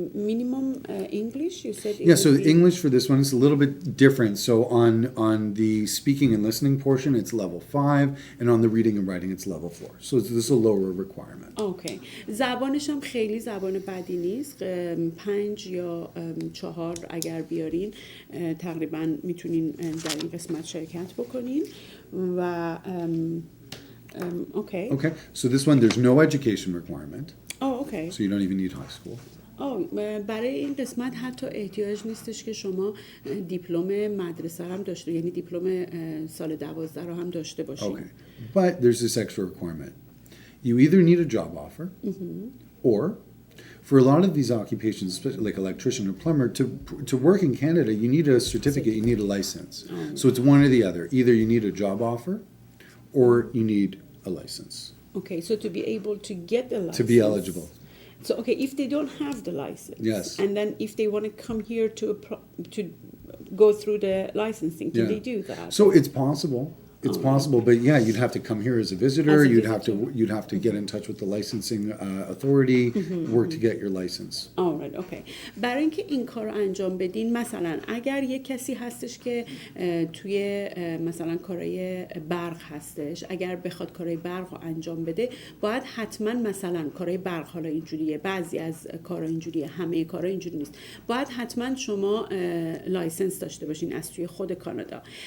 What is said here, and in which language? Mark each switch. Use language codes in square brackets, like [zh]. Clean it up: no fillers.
[en] Minimum English, you said? Yeah, so the English for this one is a little bit different. So on the speaking and listening portion, it's level 5, and on the reading and writing, it's level 4. So this is a lower requirement. Okay. [fa] زبانش هم خیلی زبان بدی نیست. 5 یا 4 اگر بیارین تقریبا میتونین در این قسمت شرکت بکنین و okay. [en] Okay, so this one, there's no education requirement. Oh, okay. So you don't even need high school. [fa] برای این قسمت حتی احتیاج نیستش که شما دیپلم مدرسه هم داشته، یعنی دیپلم سال 12 رو هم داشته باشید. [en] Okay, but there's this extra requirement. You either need a job offer, or for a lot of these occupations, especially like electrician or plumber, to work in Canada, you need a certificate, you need a license. So it's one or the other. Either you need a job offer, or you need a license. Okay, so to be able to get the license. To be eligible. So, okay, if they don't have the license, yes, and then if they want to come here to go through the licensing, can they do that? So it's possible. It's possible, but yeah, you'd have to come here as a visitor. As a You'd have to get in touch with the licensing authority, work to get your license. [fa] alright اوکی. برای اینکه این کار رو انجام بدین مثلا اگر یک کسی هستش که توی مثلا کارهای برق هستش، اگر بخواد کارهای برق رو انجام بده باید حتما مثلا کارهای برق، حالا اینجوریه، بعضی از کارها اینجوریه، همه کارها اینجوری نیست، باید حتما شما لایسنس داشته باشین از توی خود کانادا.